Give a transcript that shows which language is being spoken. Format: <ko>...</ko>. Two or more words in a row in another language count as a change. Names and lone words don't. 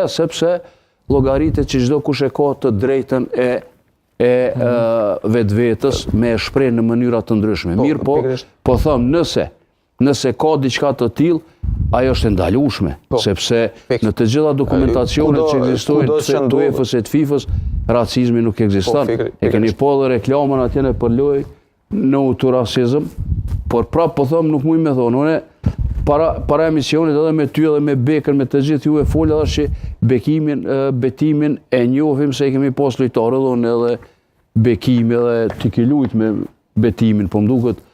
<sq>Sepse llogaritet që çdo kush e ka të drejtën e vetvetes me e shpreh në mënyra të ndryshme. Mirë po them, nëse ka diçka të tillë, ajo është e ndalueshme, sepse në të gjitha dokumentacionet që ekzistojnë të UEFA-s e të FIFA-s, racizmi nuk ekziston. E keni po edhe reklamën atje për lojë</sq> <en>no to racism,</en> <sq>por prapë po them nuk muj me thonë. Unë para emisionit edhe me ty edhe me Bekën, me të gjithë ju e folë edhe që Betimin e njohim se i kemi pas lojtarë edhe unë edhe Bekimi edhe ti ki lujt me Betimin, po më duket</sq>